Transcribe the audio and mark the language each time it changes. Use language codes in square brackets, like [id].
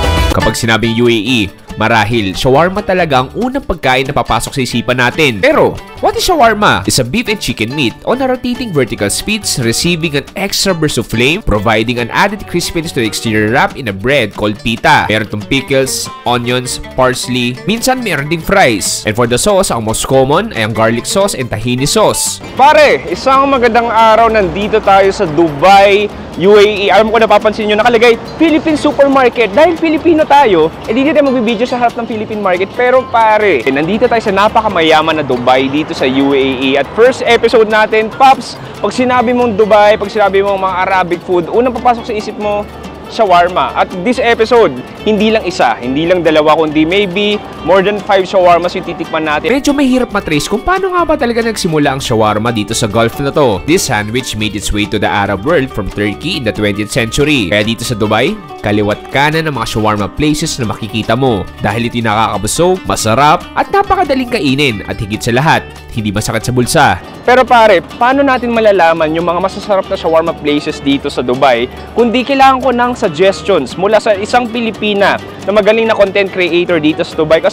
[tl] Kapag sinabing UAE, marahil, shawarma talaga ang unang pagkain na papasok sa isipan natin. [en] Pero, what is shawarma? It's a beef and chicken meat on a rotating vertical spits, receiving an extra burst of flame, providing an added crispiness to the exterior wrap in a bread called pita. [tl] Meron tong pickles, onions, parsley, minsan meron ding fries. [en] And for the sauce, ang most common ay ang garlic sauce and tahini sauce. [tl] Pare, isang magandang araw, nandito tayo sa Dubai, UAE. Alam ko napapansin nyo nakalagay Philippine Supermarket. Dahil Pilipino tayo, dito tayo magbibideo sa harap ng Philippine Market. Pero pare, nandito tayo sa napakamayaman na Dubai dito sa UAE. At first episode natin, Pops, pag sinabi mong Dubai, pag sinabi mong mga Arabic food, unang papasok sa isip mo, shawarma. At this episode, hindi lang isa, hindi lang dalawa, kundi [en] maybe more than 5 shawarmas [tl] yung titikman natin. Medyo mahirap matrace kung paano nga ba talaga nagsimula ang shawarma dito sa Gulf na to. [en] This sandwich made its way to the Arab world from Turkey in the 20th century. [tl] Kaya dito sa Dubai, kaliwat kanan ng mga shawarma places na makikita mo. Dahil ito'y nakakabusog, masarap, at napakadaling kainin. At higit sa lahat, hindi masakit sa bulsa. Pero pare, paano natin malalaman yung mga masasarap na shawarma places dito sa Dubai kundi kailangan ko ng suggestions mula sa isang Pilipina na magaling na content creator dito sa Dubai.